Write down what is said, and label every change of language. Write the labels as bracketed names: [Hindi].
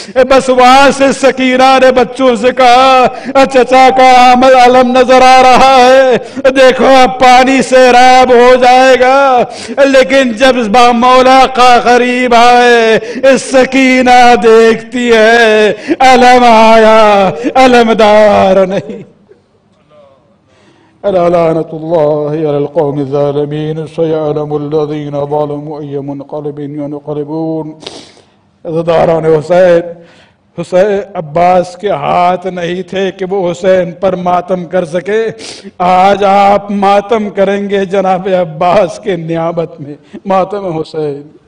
[Urdu] بس وہاں سے سکینہ نے بچوں سے کہا چچا کا علم نظر آ رہا ہے، دیکھو اب پانی سے راب ہو جائے گا. لیکن جب مولا کا قریب آئے سکینہ دیکھتی ہے علم آیا، علمدار نہیں. [Arabic] ألا لعنة الله على القوم الظالمين سيعلم الذين ظلموا أي منقلب ينقلبون. [Urdu] عزاداران حسین، حسین عباس کے ہاتھ نہیں تھے کہ وہ حسین پر ماتم کر سکے. آج آپ ماتم کریں گے جناب عباس کے نیابت میں، ماتم حسین.